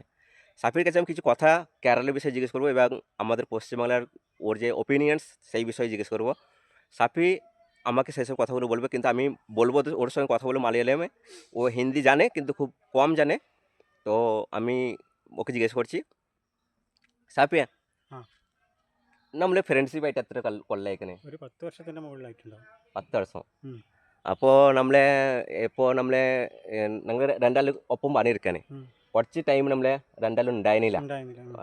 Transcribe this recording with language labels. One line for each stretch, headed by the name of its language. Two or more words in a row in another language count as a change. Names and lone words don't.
Bangla: সাফির কাছে আমি কিছু কথা কেরালার বিষয়ে জিজ্ঞেস করবো এবং আমাদের পশ্চিমবাংলার ওর যে ওপিনিয়ন্স সেই বিষয়ে জিজ্ঞেস করবো। সাফি আমাকে সেসব কথাগুলো বলবে, কিন্তু আমি বলবো তো ওর সঙ্গে কথা বলবো মালয়ালমে। ও হিন্দি জানে কিন্তু খুব কম জানে। তো আমি ওকে জিজ্ঞেস করছি,
Malayalam: സാപ്പിയ ആ നമ്മൾ ഫ്രണ്ട്ഷിപ്പ് ആയിട്ട് എത്ര കൊല്ലമായിക്കണേ? ഒരു 10 വർഷത്തിൻ്റെ മുകളിലായിട്ടുണ്ടാവും. 10 വർഷം. ഉം, അപ്പോൾ നമ്മളെ ഞങ്ങൾ രണ്ടാളും ഒപ്പം പണിയെടുക്കാനേ ഉം. കുറച്ച് ടൈം നമ്മളെ രണ്ടാളും ഉണ്ടായിരുന്നില്ല. ഉണ്ടായിരുന്നില്ല.